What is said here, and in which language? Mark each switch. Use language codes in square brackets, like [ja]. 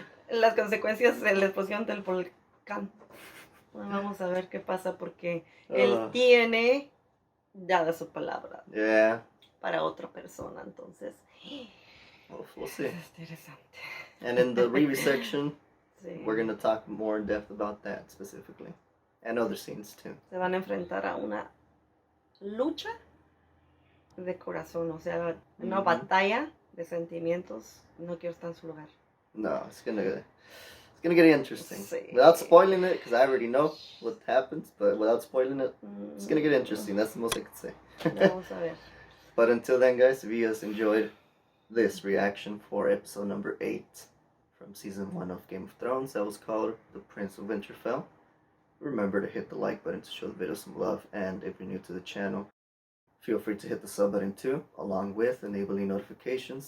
[es] Las consecuencias de la explosión del volcán. Vamos a ver qué pasa, porque él tiene dada su palabra para otra persona, entonces [en] We'll see. [es] es interesante. [en] And in the review section, we're going to talk more in depth about that specifically. And other scenes too. [es] Se van a enfrentar a una lucha de corazón, o sea, una batalla de sentimientos. No quiero estar en su lugar. [en] No, it's gonna get interesting. Without spoiling it, because I already know what happens, but without spoiling it, it's gonna get interesting. That's the most I could say. [es] Vamos a ver. [en] But until then, guys, if you guys enjoyed this reaction for episode number 8 from season 1 of Game of Thrones, that was called The Prince of Winterfell, remember to hit the like button to show the video some love, and if you're new to the channel, feel free to hit the sub button too, along with enabling notifications.